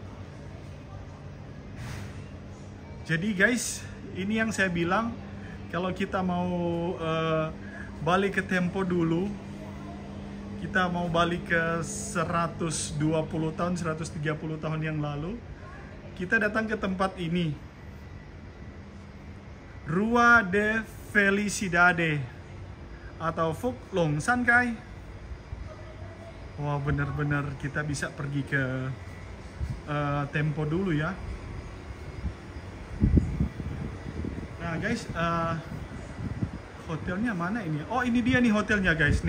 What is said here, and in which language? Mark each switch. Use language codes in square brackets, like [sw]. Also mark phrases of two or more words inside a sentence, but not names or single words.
[id] Jadi guys, ini yang saya bilang, kalau kita mau balik ke tempo dulu, kita mau balik ke 120 tahun, 130 tahun yang lalu, kita datang ke tempat ini. Rua de Felicidade atau Phúc Long San Kai. Wah, bener-bener kita bisa pergi ke tempo dulu ya. Nah guys, hotelnya mana ini? Oh, ini dia nih hotelnya guys.